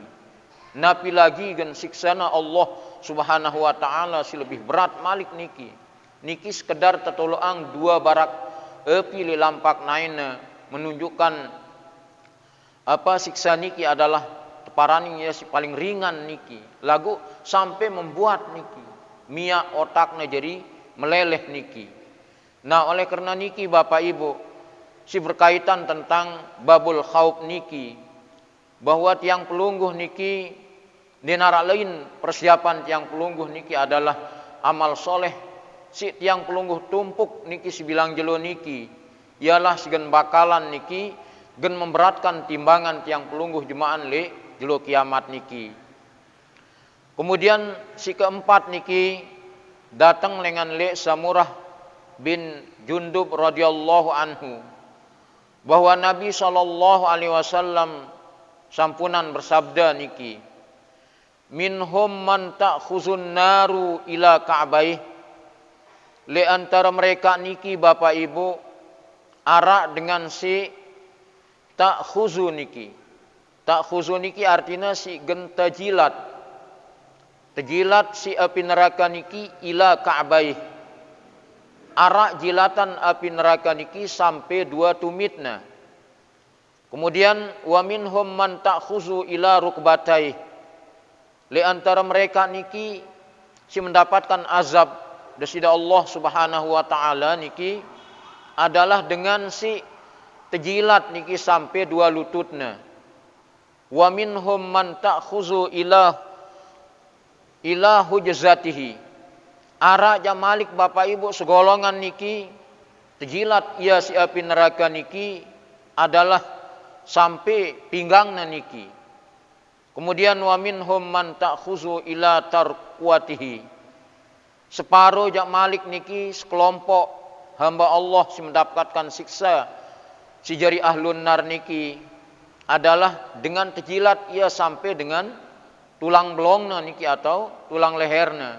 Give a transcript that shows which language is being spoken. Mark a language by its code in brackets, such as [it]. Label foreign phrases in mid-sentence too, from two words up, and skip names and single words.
[sas] Napi lagi gen siksana Allah [ar] Subhanahu wa taala [sas] si lebih berat malik niki. Niki sekedar tetoloang dua barak api li lampak naina menunjukkan apa siksa niki adalah teparani ya si paling ringan niki. Lagu sampai membuat niki mia otaknya jadi meleleh niki. Nah oleh karena niki Bapak Ibu si berkaitan tentang [ar] babul khauf [sas] niki bahwa tiang pelungguh niki di narak lain persiapan tiang pelungguh niki adalah amal soleh si tiang pelungguh tumpuk niki si bilang jelo niki ialah sigen bakalan niki gen memberatkan timbangan tiang pelungguh jemaah le jelo kiamat niki. Kemudian si keempat niki datang lengan le Samurah bin Jundub [ar] radhiyallahu anhu [sas] bahwa Nabi [ar] sallallahu alaihi wasallam [sas] sampunan bersabda niki, [ar] minhum man ta'khuzun naru ila ka'baih. [sas] Le antara mereka niki Bapak Ibu arak dengan si ta'khuzu niki. Ta'khuzu niki artinya si genta jilat. Tejilat si api neraka niki [ar] ila ka'baih. [sas] arak jilatan api neraka niki sampai 2 tumitna. [ar] Kemudian wa minhum man ta'khuzu ila rukbatai. [id] Li antara mereka niki si mendapatkan azab dari Allah [ar] Subhanahu wa taala [id] niki adalah dengan si tejilat niki sampai 2 lututna. [ar] Wa minhum man ta'khuzu ila hujzatihi. [sas] Arak jamalik Bapak Ibu segolongan niki tejilat ia si api neraka niki adalah sampai pinggangna niki. [ar] Kemudian wa minhum man ta'khuzu ila tarquatihi. [sas] Separuh jamalik niki sekelompok hamba Allah si mendapatkan siksa si jari [ar] ahlun nar [sas] niki adalah dengan tejilat ia sampai dengan tulang belongna niki atau tulang leherna.